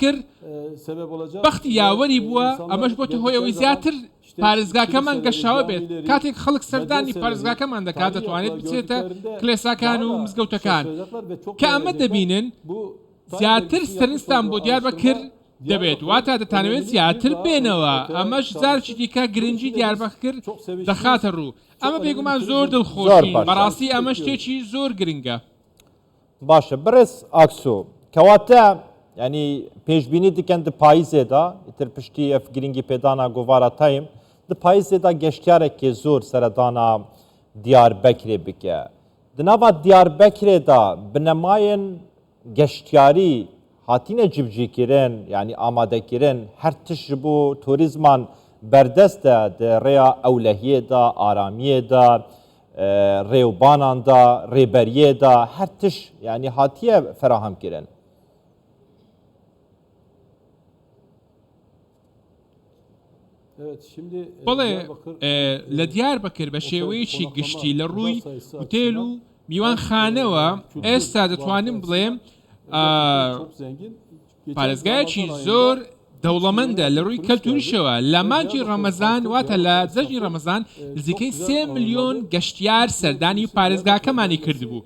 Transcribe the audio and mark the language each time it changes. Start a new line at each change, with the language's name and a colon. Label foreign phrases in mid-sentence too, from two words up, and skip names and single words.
Central Kurdish: دیاربەکر بەختی یاوەری بووە ئەمەش بۆتە هۆی ئەوەی زیاتر پارێزگاکەمان گەشاوە بێت کاتێک خەڵک سەردانی پارێزگاکەمان دەکات دەتوانێت بچێتە کلێساکان و مزگەوتەکان کە ئەمە دەبینن زیاتر سەرنجتان بۆ دیاربەکر دەبێت واتە دەتانەوێت زیاتر بێنەوە ئەمەش جارێکی دیکە گرنگی دیاربەکر دەخاتە ڕوو ئەمە بێگومان زۆر دڵخۆشی بەڕاستی ئەمە شتێکی زۆر گرنگە باشە بڕێز ئاکسۆ کەواتە
Kurdish: ینی پێشببینی دکەن di payîzê da îtir piştî ev giringî pêdana govara tayim di payîzê da geştyarekê zor seredana Diyarbekirê bike. Di nava Diyarbekirê da bi nemayên geştyarî hatîne civcîkirin yani amadekirin her tiş ji bo turîzman berdest e di rêya ewlehiyê da aramiyê da rêwbanan da rêberiyê da her tiş yani hatiye feraham kirin.
Turkish: Evet, şimdi
Central Kurdish: بەڵێ لە دیاربەکر بە شێوەیەکی گشتی لە ڕووی وتێل و میوانخانەوە ئێستا دەتوانم بڵێم پارێزگایەکی زۆر دەوڵەمەندە لە ڕووی کەلتوریشەوە لە مانجی ڕەمەزان واتە لە جەژنی ڕەمەزان نزیکەی 3 ملیۆن گەشتیار سەردانی پارێزگاکەمانی کردبوو